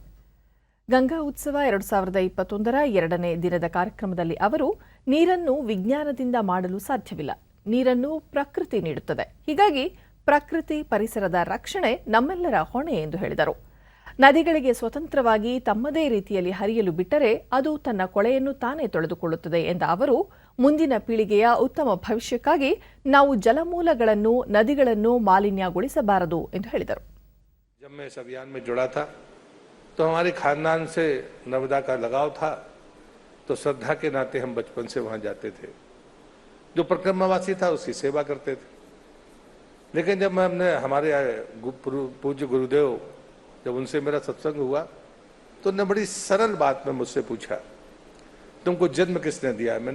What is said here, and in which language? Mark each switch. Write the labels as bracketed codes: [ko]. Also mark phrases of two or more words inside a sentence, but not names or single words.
[kn] ಗಂಗಾ ಉತ್ಸವ 2021ರ 2ನೇ ದಿನದ ಕಾರ್ಯಕ್ರಮದಲ್ಲಿ ಅವರು ನೀರನ್ನು ವಿಜ್ಞಾನದಿಂದ ಮಾಡಲು ಸಾಧ್ಯವಿಲ್ಲ, ನೀರನ್ನು ಪ್ರಕೃತಿ ನೀಡುತ್ತದೆ, ಹೀಗಾಗಿ ಪ್ರಕೃತಿ ಪರಿಸರದ ರಕ್ಷಣೆ ನಮ್ಮೆಲ್ಲರ ಹೊಣೆ ಎಂದು ಹೇಳಿದರು. ನದಿಗಳಿಗೆ ಸ್ವತಂತ್ರವಾಗಿ ತಮ್ಮದೇ ರೀತಿಯಲ್ಲಿ ಹರಿಯಲು ಬಿಟ್ಟರೆ ಅದು ತನ್ನ ಕೊಳೆಯನ್ನು ತಾನೇ ತೊಳೆದುಕೊಳ್ಳುತ್ತದೆ ಎಂದ ಅವರು ಮುಂದಿನ ಪೀಳಿಗೆಯ ಉತ್ತಮ ಭವಿಷ್ಯಕ್ಕಾಗಿ ನಾವು ಜಲಮೂಲಗಳನ್ನು ನದಿಗಳನ್ನು ಮಾಲಿನ್ಯಗೊಳಿಸಬಾರದು ಎಂದು ಹೇಳಿದರು. [hi] जब मैं इस अभियान में जुड़ा था तो हमारे खानदान से नर्मदा का लगाव था, तो श्रद्धा के नाते हम बचपन से वहां जाते थे. जो परिक्रमावासी था उसकी सेवा करते थे. लेकिन जब हमने हमारे पूज्य गुरुदेव जब उनसे मेरा सत्संग हुआ तो उन्होंने बड़ी सरल बात में मुझसे पूछा, तुमको जन्म किसने दिया है?